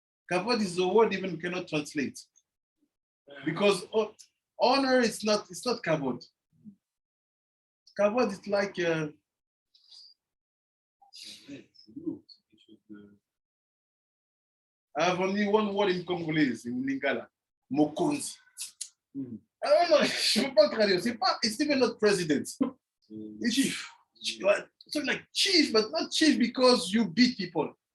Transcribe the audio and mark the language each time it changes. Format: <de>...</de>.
<en>Kavod is a word even we cannot translate. Because honor is not, it's not kavod. Kavod is like I have only one word in Congolese, in Lingala.</en> <ln>Mokonzi.</ln> <en>I don't know,</en> <fr>je peux pas traduire.</fr> <en>It's even not president. It's chief. Something like chief, but not chief because you beat people.</en>